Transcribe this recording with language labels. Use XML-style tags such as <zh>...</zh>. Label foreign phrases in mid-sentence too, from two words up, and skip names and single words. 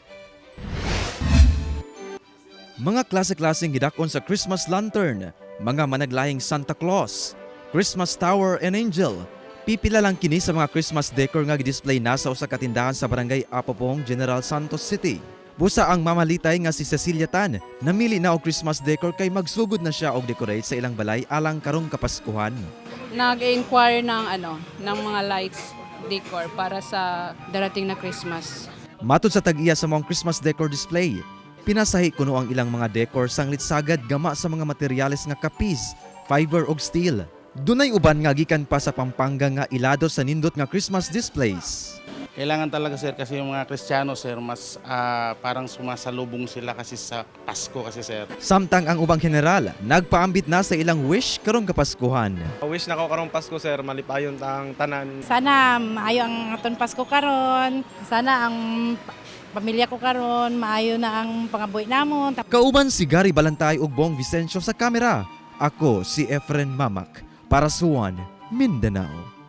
<ceb>Mga klase-klaseng gidakon sa</ceb> <en>Christmas lantern,</en> <ceb>mga managlahing Santa Claus,</ceb> <en>Christmas Tower and Angel.</en> <ceb>Pipila lang kini sa mga</ceb> <en>Christmas decor</en> <ceb>nga gidisplay na sa usa ka tindahan sa Barangay Apopong, General Santos City. Busa ang mamalitay nga si Cecilia Tan, namili na og</ceb> <en>Christmas decor</en> <ceb>kay magsugod na siya og decorate sa ilang balay alang karong Kapaskuhan.</ceb> <tl>Nag-inquire ng ng mga lights decor para sa darating na Christmas.</tl> <ceb>Matod sa tag-iya sa mga</ceb> <en>Christmas decor display,</en> <ceb>pinasahi kuno ang ilang mga decor sanglit sagad gama sa mga materyales nga kapis, fiber ug steel. Dunay uban nga gikan pa sa Pampanga nga ilado sa nindot nga</ceb> <en>Christmas displays.</en> <tl>Kailangan talaga sir kasi yung mga Kristiyano sir mas parang sumasalubong sila kasi sa Pasko kasi sir.</tl> <ceb>Samtang ang ubang general nagpaambit na sa ilang wish karong Kapaskuhan. Wish na ko karong Pasko sir, malipayon tang tanan.</ceb> <hil>Sana maayo ang aton Pasko karon. Sana ang pamilya ko karon maayo na ang pangabuhi namon.</hil> <ceb>Kauban si Gary Balantay ug Bong Vicencio sa kamera. Ako si Efren Mamak para sa One Mindanao.</ceb>